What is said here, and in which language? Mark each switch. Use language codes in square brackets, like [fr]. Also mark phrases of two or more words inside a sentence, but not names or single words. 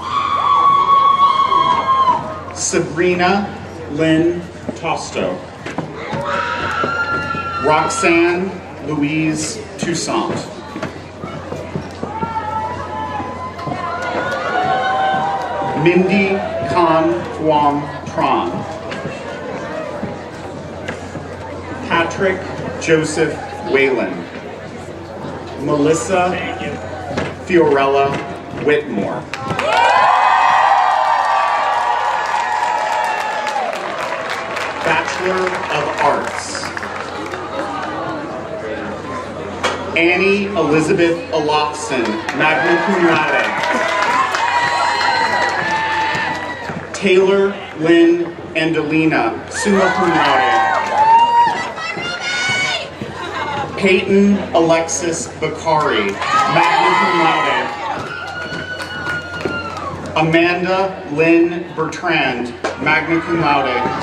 [en] Sabrina Lynn Tosto, Roxanne Louise Toussaint, Mindy Khan Thuong Tran, Patrick Joseph Whalen, Melissa Fiorella Whitmore, Bachelor of Arts, Annie Elizabeth Olofsson, [la] magna cum laude, [en] Taylor Lynn Andelina, [la] summa cum laude, [en] Peyton Alexis Bakari, [la] magna cum laude, [en] Amanda Lynn Bertrand, [la] magna cum laude,